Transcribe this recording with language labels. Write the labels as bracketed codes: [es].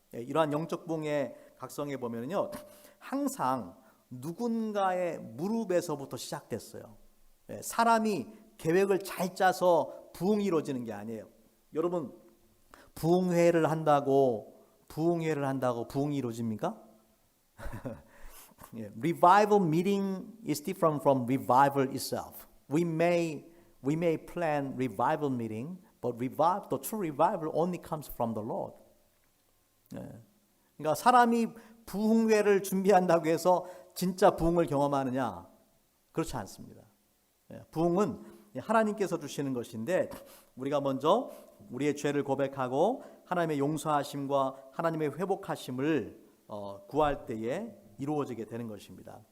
[ko] 이러한 영적 부흥의 각성에 보면요, 항상 누군가의 무릎에서부터 시작됐어요. 사람이 계획을 잘 짜서 부흥이 이루어지는 게 아니에요. 여러분, 부흥회를 한다고 부흥이 이루어집니까? [en] Revival meeting is different from revival itself. We may plan revival meeting, but the true revival only comes from the Lord. [ko] 그러니까 사람이 부흥회를 준비한다고 해서 진짜 부흥을 경험하느냐? 그렇지 않습니다. 부흥은 하나님께서 주시는 것인데 우리가 먼저 우리의 죄를 고백하고 하나님의 용서하심과 하나님의 회복하심을 구할 때에 이루어지게 되는 것입니다.